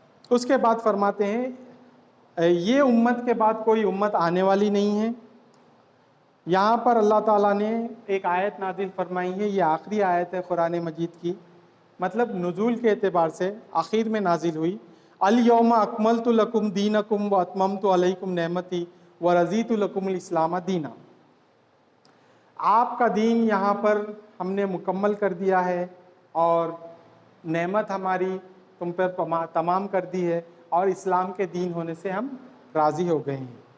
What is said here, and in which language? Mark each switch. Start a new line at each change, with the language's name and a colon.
Urdu: اس کے بعد فرماتے ہیں یہ امت کے بعد کوئی امت آنے والی نہیں ہے. یہاں پر اللہ تعالیٰ نے ایک آیت نازل فرمائی ہے، یہ آخری آیت ہے قرآن مجید کی، مطلب نزول کے اعتبار سے آخر میں نازل ہوئی.
Arabic: الیوم اکملت لکم دینکم واتممت علیکم نعمتی ورضیت لکم الاسلام دینا.
Urdu: آپ کا دین یہاں پر ہم نے مکمل کر دیا ہے اور نعمت ہماری تم پر تمام کر دی ہے، اور اسلام کے دین ہونے سے ہم راضی ہو گئے ہیں.